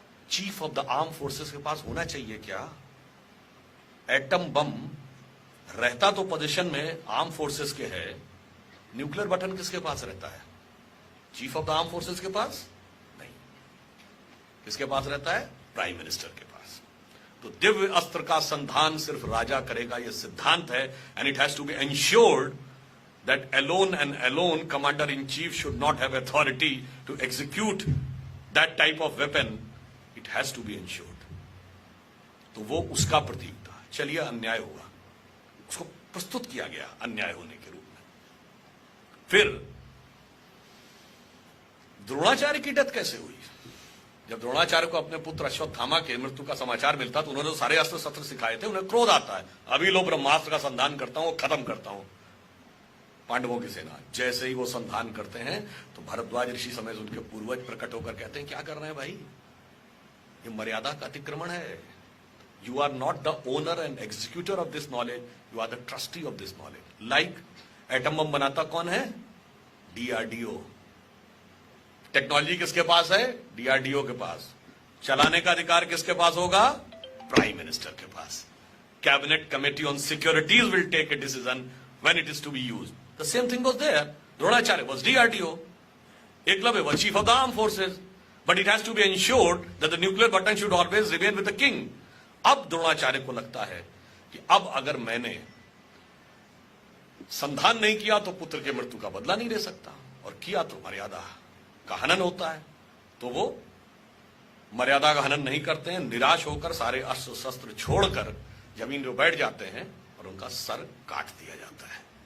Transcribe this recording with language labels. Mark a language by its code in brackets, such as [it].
[en] chief of the arm forces [hi] के पास होना चाहिए क्या? एटम बम रहता तो पोजीशन में आर्म फोर्सेस के है, न्यूक्लियर बटन किसके पास रहता है? [en] chief of the arm forces [hi] के पास नहीं। किसके पास रहता है? प्राइम मिनिस्टर के पास। तो दिव्य अस्त्र का संधान सिर्फ राजा करेगा, यह सिद्धांत है। [en] And it has to be ensured that alone and alone commander-in-chief should not have authority to execute that type of weapon. It has to be ensured. [hi] तो वो उसका प्रतीक था। चलिए, अन्याय हुआ, उसको प्रस्तुत किया गया अन्याय होने के रूप में। फिर द्रोणाचार्य की डेथ कैसे हुई? जब द्रोणाचार्य को अपने पुत्र अश्वत्थामा के मृत्यु का समाचार मिलता तो उन्होंने सारे अस्त्र शस्त्र सिखाए थे, उन्हें क्रोध आता है, अभी लो ब्रह्मास्त्र का संधान करता हूं, खत्म करता हूं पांडवों की सेना। जैसे ही वो संधान करते हैं तो भरद्वाज ऋषि समेत उनके पूर्वज प्रकट होकर कहते हैं, क्या कर रहे हैं भाई, ये मर्यादा का अतिक्रमण है। [en] You are not the owner and executor of this knowledge, you are the trustee of this knowledge. [hi] Like atom bomb बनाता कौन है? डीआरडीओ। टेक्नोलॉजी किसके पास है? डीआरडीओ के पास। चलाने का अधिकार किसके पास होगा? प्राइम मिनिस्टर के पास। [en] Cabinet committee on securities will take a decision when it is to be used. The same thing was there. Dronacharya was DRDO. Eklavya was chief of the armed forces. But it has to be ensured that the nuclear button should always remain with the king. [hi] अब द्रोणाचार्य को लगता है कि अब अगर मैंने संधान नहीं किया तो पुत्र के मृत्यु का बदला नहीं ले सकता, और किया तो मर्यादा का हनन होता है। तो वो मर्यादा का हनन नहीं करते हैं, निराश होकर सारे अस्त्र शस्त्र छोड़कर जमीन पर बैठ जाते हैं और उनका सर काट दिया जाता है।